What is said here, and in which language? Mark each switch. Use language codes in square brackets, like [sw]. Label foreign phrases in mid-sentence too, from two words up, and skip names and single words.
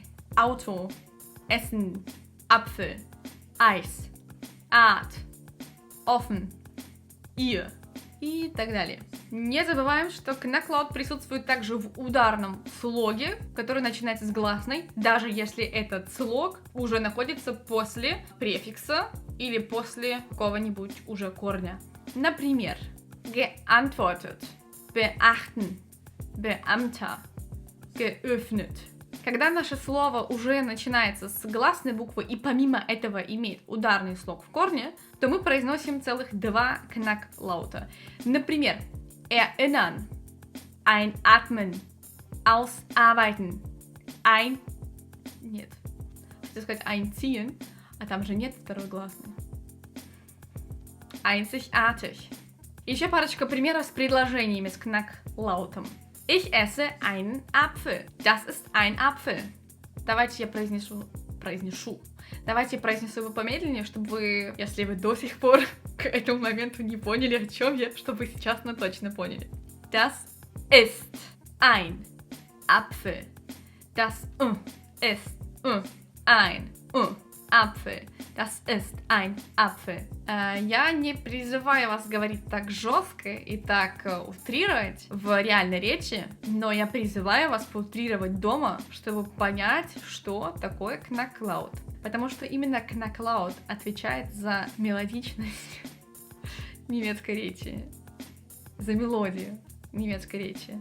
[de] Auto, Essen, Apfel, Eis, Art, Offen, Ihr [ru] и так далее. Не забываем, что Knacklaut присутствует также в ударном слоге, который начинается с гласной, даже если этот слог уже находится после префикса или после какого-нибудь уже корня. Например, [de] geantwortet, beachten, Beamter, geöffnet. [ru] Когда наше слово уже начинается с гласной буквы и помимо этого имеет ударный слог в корне, то мы произносим целых два Knacklauta. Например, [de] erinnern, einatmen, ausarbeiten, [ru] хотел сказать einziehen, а там же нет второй гласной. Einzigartig. Еще парочка примеров с предложениями с Knacklautом. [de] Ich esse einen Apfel. Das ist ein Apfel. [ru] Давайте я произнесу произнесу. Давайте произнесу его помедленнее, чтобы вы, если вы до сих пор к этому моменту не поняли, о чем я, чтобы сейчас точно поняли. [de] Das ist ein Apfel. Das ist ein Apfel. Das ist ein Apfel. [ru] Я не призываю вас говорить так жестко и так утрировать в реальной речи, но я призываю вас поутрировать дома, чтобы понять, что такое кнаклаут. Потому что именно кнаклаут отвечает за мелодичность немецкой речи, за мелодию немецкой речи.